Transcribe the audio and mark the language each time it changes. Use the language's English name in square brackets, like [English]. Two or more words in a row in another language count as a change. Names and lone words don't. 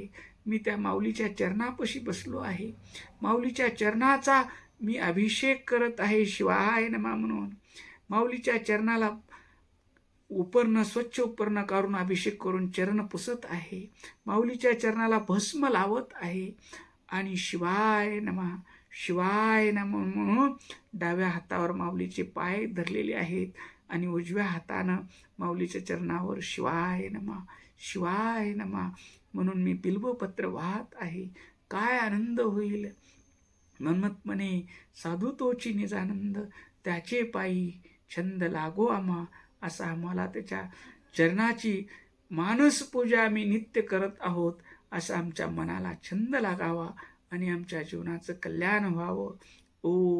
[Marathi] मी त्या माऊलीच्या चरणापाशी बसलो आहे, माऊलीच्या चरणाचा मी अभिषेक करत आहे [Sanskrit] शिवाय नमः [Marathi] म्हणून. माऊलीच्या चरणाला उपरनं, स्वच्छ उपरनं काढून अभिषेक करून चरण पुसत आहे, माऊलीच्या चरणाला भस्म लावत आहे आणि [Sanskrit] शिवाय नमः, शिवाय नमः [Marathi] म्हणून डाव्या हातावर माऊलीचे पाय धरलेले आहेत आणि उजव्या हातानं माऊलीच्या चरणावर [Sanskrit] शिवाय नमः, शिवाय नमः [Marathi] म्हणून मी बिल्वपत्र वाहत आहे. काय आनंद होईल. मनमत म्हणे साधू तोची निजानंद, त्याचे पायी छंद लागो आम्हा. असा आम्हाला त्याच्या चरणाची मानस पूजा आम्ही नित्य करत आहोत, असा आमच्या मनाला छंद लागावा आणि आमच्या जीवनाचं कल्याण व्हावं.